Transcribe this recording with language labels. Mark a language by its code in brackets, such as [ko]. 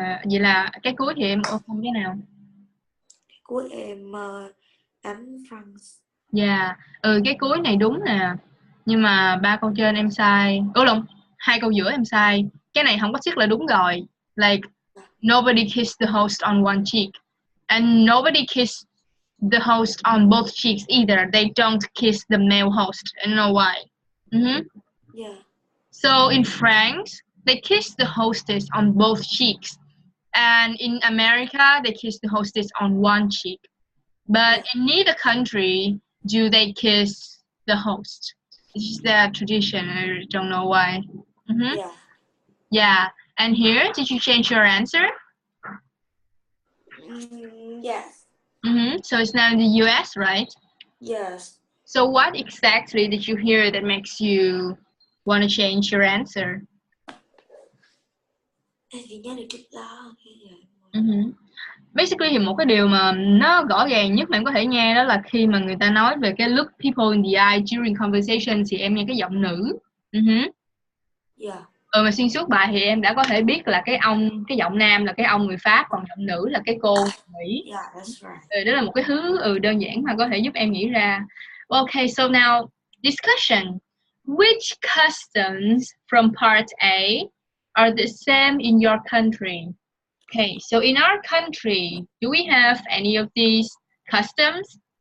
[vi] Vậy là cái cuối thì em ô không cái nào? Cái cuối em ấm France. Yeah, cái cuối này đúng nè. Nhưng mà 3 câu trên em sai. Lộn, 2 câu giữa em sai. Cái này không có tick là đúng rồi. [en] Like, nobody kissed the host on one cheek. And nobody kissed the host on both cheeks either. They don't kiss the male host. I don't know why. Yeah. So in France, they kiss the hostess on both cheeks. And in America, they kiss the hostess on one cheek. But in neither country do they kiss the host. It's just their tradition. I don't know why. Yeah. And here, did you change your answer? Yes. So it's now in the US, right? Yes. So what exactly did you hear that makes you want to change your answer? [vi] Em chỉ nhớ được chút đó. Basically thì một cái điều mà nó rõ ràng nhất mà em có thể nghe đó là khi mà người ta nói về cái [en] look people in the eye during conversation [vi] thì em nghe cái giọng nữ. [en] Yeah. [vi] Mà xuyên suốt bài thì em đã có thể biết là cái giọng nam là cái ông người Pháp, còn giọng nữ là cái cô Mỹ. [en] Yeah, that's right. [vi] Đó là một cái thứ đơn giản mà có thể giúp em nghĩ ra. [en] Okay, so now discussion. Which customs from part A are the same in your country? Okay, so in our country, do we have any of these customs?